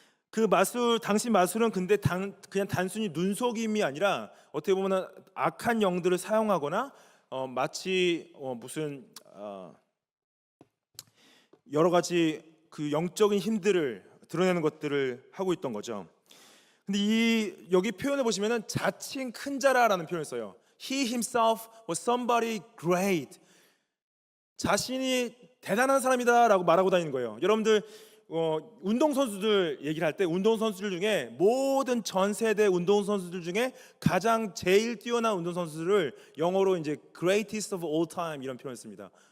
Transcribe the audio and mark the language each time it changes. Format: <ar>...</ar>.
<ko>그 당시 마술은 근데 그냥 단순히 눈속임이 아니라 어떻게 보면 악한 영들을 사용하거나 마치 무슨 여러 가지 그 영적인 힘들을 드러내는 것들을 하고 있던 거죠. 근데 여기 표현을 보시면은 자칭 큰 자라라는 표현을 써요.</ko> <en>He himself was somebody great.</en> <ko>자신이 대단한 사람이다라고 말하고 다니는 거예요. 여러분들 운동선수들 얘기를 할 때 운동선수들 중에 모든 전 세대 운동선수들 중에 가장 제일 뛰어난 운동선수들을 영어로 이제</ko> <en>greatest of all time</en> <ko>이런 표현을 씁니다.</ko>